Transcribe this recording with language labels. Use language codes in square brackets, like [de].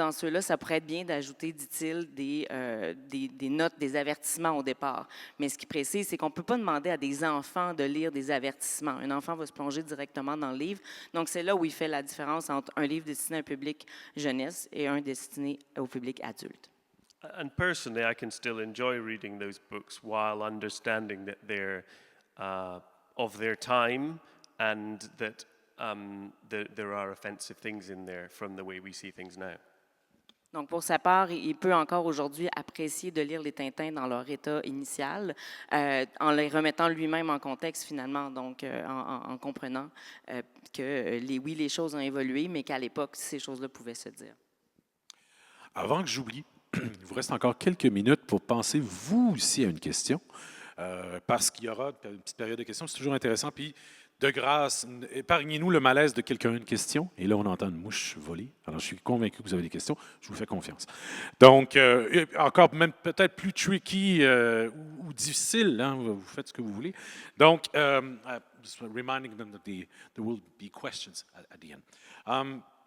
[fr] Dans ceux-là, ça pourrait être bien d'ajouter, dit-il, des notes, des avertissements au départ. Mais ce qui précise, c'est qu'on ne peut pas demander à des enfants de lire des avertissements. Un enfant va se plonger directement dans le livre. Donc, c'est là où il fait la différence entre un livre destiné à un public jeunesse et un destiné au public adulte. [en] And personally, I can still enjoy reading those books while understanding that they're of their time, and that there are offensive things in there from the way we see things now. [fr] Donc, pour sa part, il peut encore aujourd'hui apprécier de lire les Tintins dans leur état initial, en les remettant lui-même en contexte finalement, donc en comprenant que les choses ont évolué, mais qu'à l'époque, ces choses-là pouvaient se dire. Avant que j'oublie, il vous reste encore quelques minutes pour penser, vous aussi, à une question, parce qu'il y aura une petite période de questions. C'est toujours intéressant. Puis, de grâce, épargnez-nous le malaise de quelqu'un a une question. Et là, on entend une mouche voler. Alors, je suis convaincu que vous avez des questions. Je vous fais confiance. Donc, encore même peut-être plus tricky ou difficile. Hein, vous faites ce que vous voulez. [en] Donc, just reminding them that there will be questions at the end.